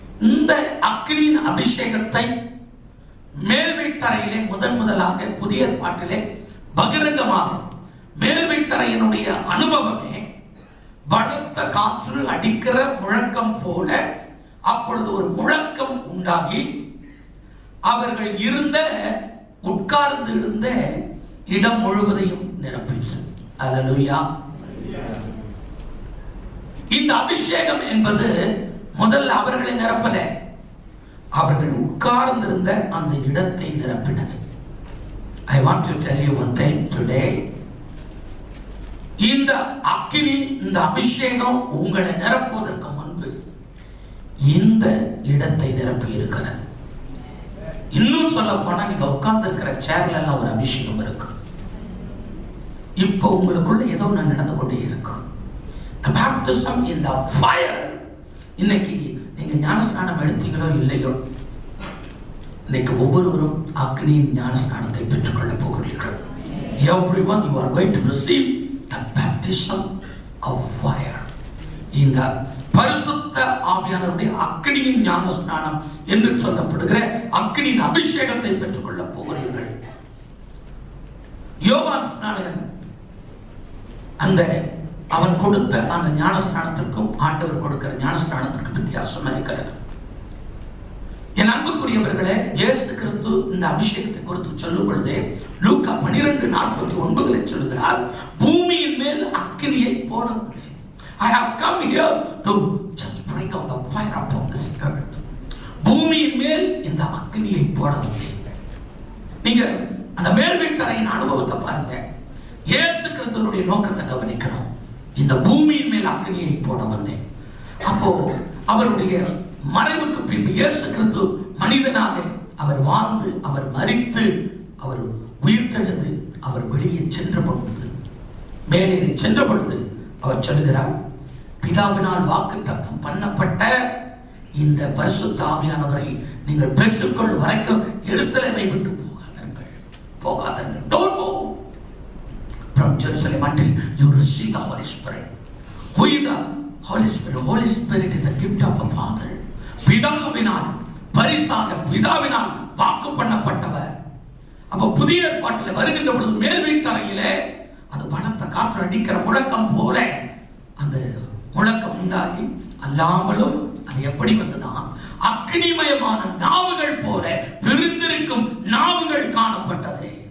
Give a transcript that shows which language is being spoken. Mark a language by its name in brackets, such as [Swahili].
[Tamil] இந்த அக்கினியின் அபிஷேகத்தை மேல் வீட்டறையிலே முதலாக புதிய ஏற்பாட்டிலே பகிரங்கமாக, மேல் வீட்டறையினுடைய அனுபவமே பலத்த காற்று அடிக்கிற முழக்கம் போல, அப்பொழுது ஒரு முழக்கம் உண்டாகி அவர்கள் இருந்த உட்கார்ந்து இருந்த இடம் முழுவதையும் நிரப்பிற்று. அல்லேலூயா. இந்த அபிஷேகம் என்பது முதல்ல அவர்களை நிரப்பல, அவர்கள் உட்கார்ந்திருந்த அந்த இடத்தை நிரப்பினது. [English] I want to tell you one thing today. [Tamil] இந்த அக்கினி, இந்த அபிஷேகம் உங்களை நிரப்புவதற்கு முன்பு இந்த இடத்தை நிரப்பி இருக்கிறது. இன்னும் சொல்ல போனா, நீங்க உட்கார்ந்து இருக்கிற சேர்ல எல்லாம் ஒரு அபிஷேகம் இருக்கு. இப்போ உங்களுக்குள்ள ஏதோ ஒன்று நடந்து கொண்டே இருக்கும். [English] The baptism in the fire. [Tamil] இன்னைக்கு நீங்க ஞானஸ்நானம் எடுத்தீங்களோ இல்லையோ, இன்னைக்கு ஒவ்வொருவரும் அக்னியின் ஞானஸ்நானத்தை பெற்றுக்கொள்ள போகிறீர்கள். [English] Everyone, you are going to receive the baptism of fire. [Tamil] இந்த பரிசுத்த ஆவியானவருடைய அக்னியின் ஞானஸ்நானம் என்று சொல்லப்படுகிற அக்னியின் அபிஷேகத்தை பெற்றுக்கொள்ள போகிறீர்கள். யோவான் ஸ்நானகன் அந்த அவன் கொடுத்த அந்த ஞானஸ்நானத்திற்கும் ஆண்டவர் கொடுக்கிற ஞானஸ்நானத்திற்கு வித்தியாசம் இருக்கிறது. என் அன்புக்குரியவர்களே, இயேசு கிறிஸ்து இந்த அபிஷேகத்தை குறித்து சொல்லும் பொழுதே லூக்கா 12:49 சொல்கிறார், பூமியின் மேல் அக்கினியை போட வந்தேன். [English] I have come here to just bring out the fire upon this earth. [Tamil] பூமியின் மேல் இந்த அக்கினியை போட வந்தேன். நீங்க அந்த மேல் வீட்டறையின் அனுபவத்தை பாருங்க. இயேசு கிறிஸ்துவினுடைய நோக்கத்தை கவனிக்கணும். இந்த பூமியின் மேல் அக்கினியை போட வந்தேன். அப்போ அவருடைய மறைவுக்கு பின்பு இயேசு கிறிஸ்து மனிதனாக அவர் வாழ்ந்து, அவர் மரித்து, அவர் உயிர்த்தெழுந்து, அவர் வெளியே சென்ற பொழுது, மேலே சென்ற பொழுது அவர் சொல்கிறார், பிதாவினால் வாக்குத்தத்தம் பண்ணப்பட்ட இந்த பரிசுத்த ஆவியானவரை நீங்கள் பெற்றுக்கொள் வரைக்கும் எருசலேமை விட்டு போகாதீர்கள். [English] Don't move from Jerusalem until you receive the Holy Spirit. Who is the Holy Spirit? Holy Spirit is the gift of a Father. [Tamil] பிதாவினால் பரிசாக, பிதாவினால் வாக்கு பண்ணப்பட்டவர். அப்ப புதிய ஏற்பாட்டில் வருகின்ற பொழுது மேல் வீட்டறையிலே அது பலத்த காற்று அடிக்கிற முழக்கம் போல அந்த முழக்கம் உண்டாகி, அல்லாமலும் அது எப்படி வந்ததான் அக்னிமயமான நாவுகள் போல பிரிந்திருக்கும் நாவுகள் காணப்பட்டது.